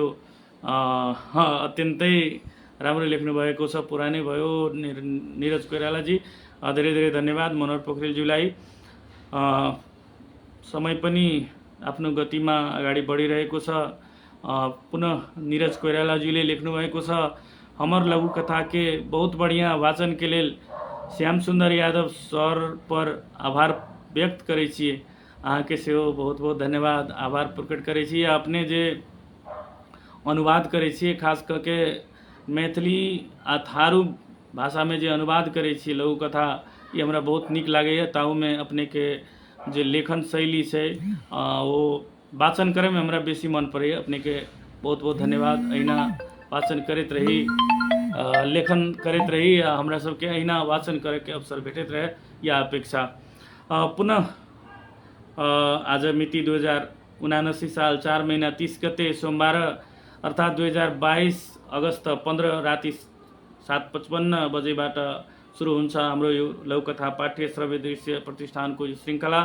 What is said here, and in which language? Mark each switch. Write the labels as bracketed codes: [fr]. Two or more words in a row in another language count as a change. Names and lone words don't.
[ne] अत्यन्तै राम्रो लेख्नुभएको छ। पुरानै भयो निरज कोइरालाजी। धेरै धेरै धन्यवाद मनोहर पोखरेलज्यूलाई। समय पनि आफ्नो गतिमा अगाडि बढिरहेको छ। पुनः निरज कोइरालाजीले लेख्नुभएको छ, [mai] हमर लघु कथा के बहुत बढ़िया वाचन के लेल श्याम सुंदर यादव सर पर आभार व्यक्त करै छियै, अहाँके सेहो बहुत बहुत धन्यवाद, आभार प्रकट करै छी। अपने जे अनुवाद करै छियै, खास कऽ के मैथिली आ थारू भाषामे जे अनुवाद करै छियै लघुकथा, ये हमरा बहुत नीक लागैए। ताहूमे अपनेके जे लेखन शैली छै वो वाचन करैमे हमरा बेसी मन पड़ैए। अपनेके बहुत बहुत धन्यवाद। अहिना वाचन करैत रही, लेखन करैत रही, हमरा सबके अहिना वाचन करैके अवसर भेटैत रहे, या अपेक्षा। [ne] पुनः आज मिति 2079 साल 4 महीना 30 गते सोमबार अर्थात् 2022 अगस्त 15 राति 7:55 बजेबाट सुरु हुन्छ हाम्रो यो लघुकथा पाठ्य श्रव्य दृश्य प्रतिष्ठानको यो श्रृङ्खला।